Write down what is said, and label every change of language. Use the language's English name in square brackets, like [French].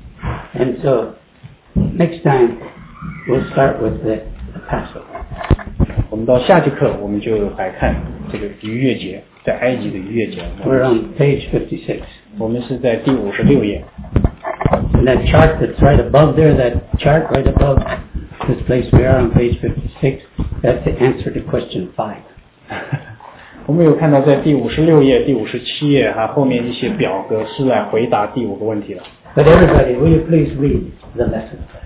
[English] And so next time we'll start with the. Passover. [Chinese] 我们到下节课我们就来看这个逾越节，在埃及的逾越节。 [English] We're on page 56. [Chinese] 我们是在第56页。 [English] And that chart that's right above there, that chart right above this place we are on page 56, that's the answer to question 5. [Chinese] 我们有看到在第56页、第57页还后面一些表格是来回答第五个问题的。 [English] But everybody, will you please read the lesson?